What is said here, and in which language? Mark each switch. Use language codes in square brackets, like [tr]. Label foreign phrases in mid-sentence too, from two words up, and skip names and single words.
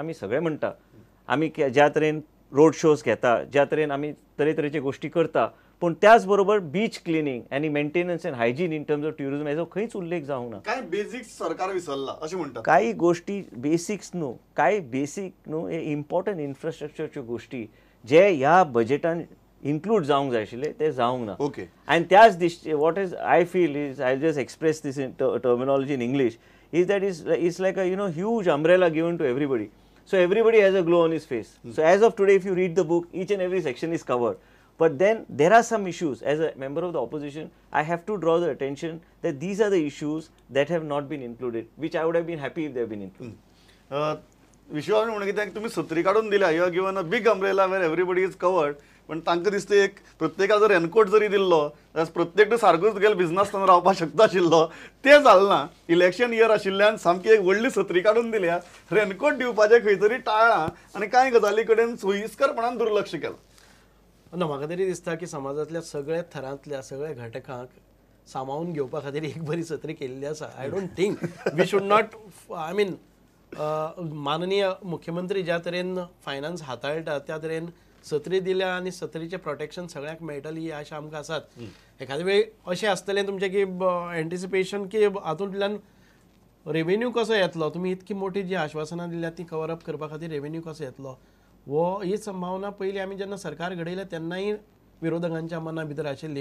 [kok] आमी सगळे म्हणटा आमी ज्या तरेन रोड शोज घेता, ज्या तरेन आमी तरेतरेचे गोष्टी करता, पूण त्याच बरोबर [en] beach cleaning [kok] आनी [en] maintenance and hygiene in terms of tourism [kok] हेजो खंयच उल्लेख जावंक ना. काय बेसिक्स सरकार विसरला अशें म्हणटात. काही गोष्टी बेसिक्स न्हू, कांय बेसीक न्हू, हे इम्पॉर्टंट इन्फ्रास्ट्रक्चरच्यो गोष्टी जे ह्या बजेटान इन्क्लूड जावंक जाय आशिल्ले ते जावंक ना. [en] okay. [kok] आनी त्याच दिश्टी [en] what is I feel is, I just express this in terminology in English, is that is like a huge umbrella given to everybody. So everybody has a glow on his face. So as of today, if you read the book, each and every section is covered. But then there are some issues. As a member of the opposition, I have to draw the attention that these are the issues that have not been included, which I would have been happy if they have been included. [kok] विश्वास म्हणून कित्याक तुमी सत्री काडून दिल्या, [en] you are given a big umbrella where everybody is covered. [kok] पण तांकां दिसता एक प्रत्येकाक जर रेनकोट जरी दिल्लो जाल्यार प्रत्येक सारकोच तुगेलो बिझनस ताणें रावपाक शकता आशिल्लो, तें जालें ना. इलेक्शन इयर आशिल्ल्यान सामकी एक व्हडली सत्री काडून दिल्या, रेनकोट दिवपाचें खंय तरी टाळ्ळां आनी कांय गजाली कडेन सोयीस्करपणान दुर्लक्ष केलां. ना म्हाका तरी दिसता की समाजातल्या सगळ्या थरांतल्या सगळ्या घटकांक सामावून घेवपा खातीर एक बरी सत्री केल्ली आसा. [en] I don't think we should not, I mean [kok] माननीय मुख्यमंत्री ज्या तरेन फायनान्स हाताळटा त्या तरेन सत्री दिल्या आनी सत्रीचें प्रोटेक्शन सगळ्यांक मेळटली ही आशा आमकां आसात. एखादे वेळ अशें आसतलें तुमचें की एंटिसिपेशन की हातूंतल्यान रेव्हेन्यू कसो येतलो, तुमी इतकी मोठी जी आश्वासनां दिल्यात ती कवर अप करपा खातीर रेव्हेन्यू कसो येतलो, ही संभावना पयलीं आमी जेन्ना सरकार घडयलें तेन्नाय विरोधकांच्या मना भितर आशिल्ली.